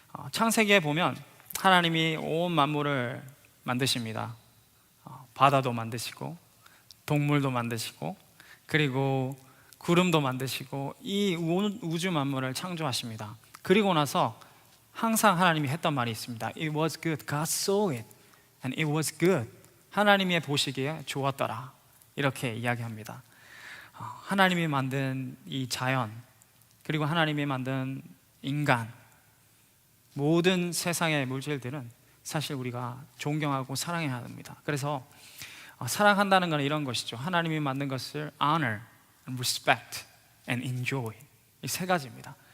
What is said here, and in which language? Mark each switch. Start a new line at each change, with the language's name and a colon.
Korean: 창세기에 보면 하나님이 온 만물을 만드십니다. 바다도 만드시고 동물도 만드시고 그리고 구름도 만드시고 이 우주 만물을 창조하십니다. 그리고 나서 항상 하나님이 했던 말이 있습니다.
English: It was good. God saw it and it was good.
Korean: 하나님이 보시기에 좋았더라, 이렇게 이야기합니다. 하나님이 만든 이 자연, 그리고 하나님이 만든 인간, 모든 세상의 물질들은 사실 우리가 존경하고 사랑해야 합니다. 그래서 사랑한다는 건 이런 것이죠. 하나님이 만든 것을
English: honor, respect and enjoy,
Korean: 이 세 가지입니다.